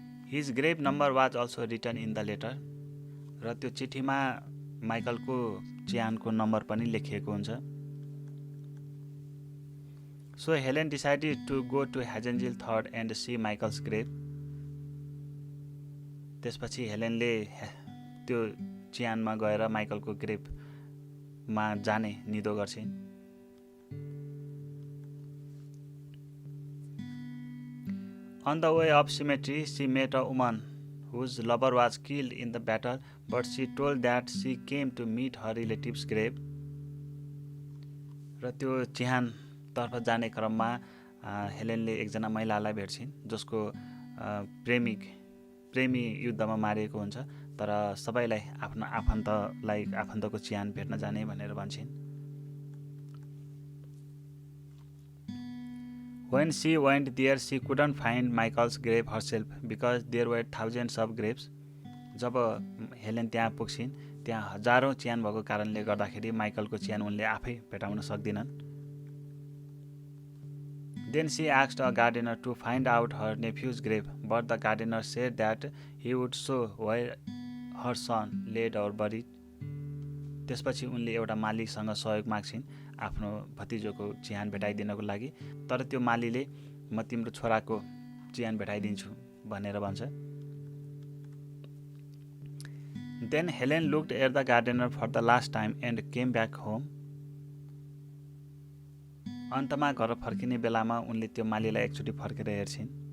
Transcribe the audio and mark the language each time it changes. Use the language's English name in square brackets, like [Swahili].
[English] His grave number was also written in the letter. [Nepali] र त्यो चिठीमा माइकलको चिहानको नम्बर पनि लेखिएको हुन्छ. [English] So Helen decided to go to Hagengill 3rd and see Michael's grave. [Nepali] त्यसपछि हेलेनले त्यो चिहानमा गएर माइकलको ग्रेभमा जाने निदो गर्छिन्. [English] On the way up cemetery, she met a woman whose lover was killed in the battle, but she told that she came to meet her relative's grave. [Nepali] र त्यो चिहान तर्फ जाने क्रममा हेलेनले एकजना महिलालाई भेट्छिन् जसको प्रेमी युद्धमा मारिएको हुन्छ तर सबैलाई आफ्नो आफन्तको चिहान भेट्न जाने भनेर भन्छिन्. [English] When she went there, she couldn't find Michael's grave herself because there were thousands of graves. [Nepali] Job Helen त्यहाँ पुग्छिन् त्यहाँ हजारौं चिहान भएको कारणले गर्दाखेरि माइकलको चिहान उनले आफै भेटाउन सक्दिनन्. [English] Then she asked a gardener to find out her nephew's grave, but the gardener said that he would show where her son laid or buried. [Nepali] त्यसपछि उनले एउटा मालीसँग सहयोग माग्छिन् आफ्नो भतिजोको चिहान भेटाइदिनको लागि तर त्यो मालीले म तिम्रो छोराको चिहान भेटाइदिन्छु भनेर भन्छ. [English] Then Helen looked at the gardener for the last time and came back home. [Nepali] अन्तमा घर फर्किने बेलामा उनले त्यो मालीलाई एकचोटि फर्केर हेर्छिन्.